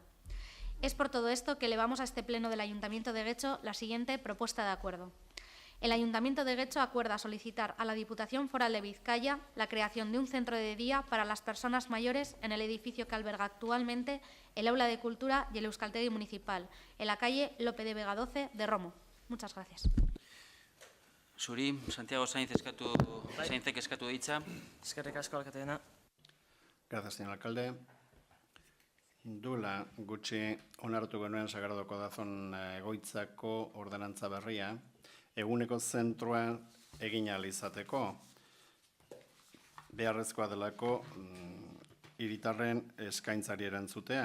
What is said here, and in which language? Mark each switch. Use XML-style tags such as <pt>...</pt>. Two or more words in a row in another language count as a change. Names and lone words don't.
<es>Es por todo esto que elevamos a este pleno del Ayuntamiento de Getxo la siguiente propuesta de acuerdo. El Ayuntamiento de Getxo acuerda solicitar a la Diputación Foral de Vizcaya la creación de un centro de día para las personas mayores en el edificio que alberga actualmente el Aula de Cultura y el Euskaltegi Municipal, en la calle Lope de Vega 12 de Romo. Muchas gracias.</es> <eu>Zuri, Santiago Sainzek eskatu ditza. Eskerrik asko alkateena.</eu> <es>Gracias, señor alcalde.</es> <eu>duela gutxi onartu genuen Sagardoko Dazon egoitzako ordenantza berria, eguneko zentroa egin ahal izateko, beharrezkoa delako hiritarren eskaintzari erantzutea.</eu>